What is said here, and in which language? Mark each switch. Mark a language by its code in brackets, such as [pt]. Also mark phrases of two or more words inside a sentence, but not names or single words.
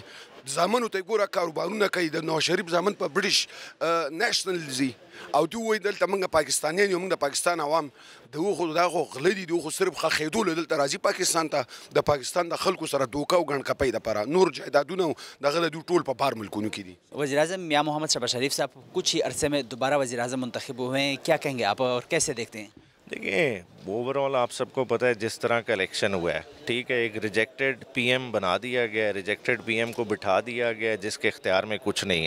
[ps] زامنو ته ګوره کاروبارونه کوي. د نواز شریف زامن په برټش نیشنل ځي او دوی وایي دلته موږ پاکستانیان یو، موږ د پاکستان عوام دغه خو دا خو غله دي، دوی خو صرف ښخېدو دلته راځي پاکستان ته د پاکستان د خلکو سره دوکه او ګڼکپۍ دپاره. نور جایدادونه دغه د دوی ټول په بار ملکونو کې دي. [ur] وزیر اعظم میاں محمد شہباز شریف صاحب کچھ ہی عرصے میں دوبارہ وزیر اعظم منتخب ہوئے ہیں، کیا کہیں گے آپ اور کیسے دیکھتے ہیں? دیکھیے اوورآل آپ سب کو پتا ہے جس طرح کا الیکشن ہوا ہے، ٹھیک ہے، ایک [en] rejected PM [ur] بنا دیا گیا ہے, [en] rejected PM [ur] کو بٹھا دیا گیا ہے جس کے اختیار میں کچھ نہیں ہے.